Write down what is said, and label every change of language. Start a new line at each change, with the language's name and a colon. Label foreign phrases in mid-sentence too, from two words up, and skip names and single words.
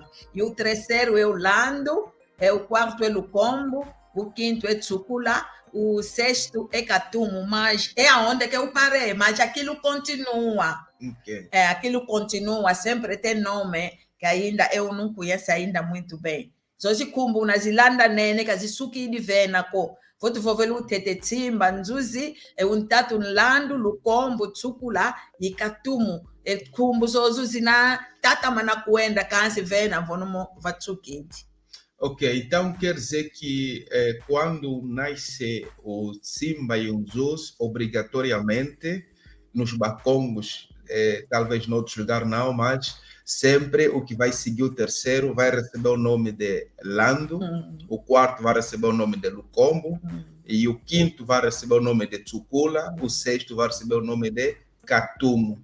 Portuguese: E o terceiro é o Lando, o quarto é Lukombo, o quinto é Tsukula, o sexto é Katumu, mas é aonde que eu parei, mas aquilo continua. Okay. Aquilo continua, sempre tem nome que ainda eu não conheço ainda muito bem.
Kongo: Zozikhumbu nazilanda nene kazisuki divena ko votu vovelu tete Timba Nzuzi untatu Nlandu Lukombo Tsukula ikatumu khumbu zozuzi na tata mana kuenda kansi vena vonomo vatsukidi.
Portuguese: Ok, então quer dizer que quando nasce o Simba e o Nzuzi, obrigatoriamente nos bacongos, talvez em outros lugares não, mas sempre o que vai seguir o terceiro vai receber o nome de Lando, o quarto vai receber o nome de Lukombo, e o quinto vai receber o nome de Tsukula, o sexto vai receber o nome de Katumu.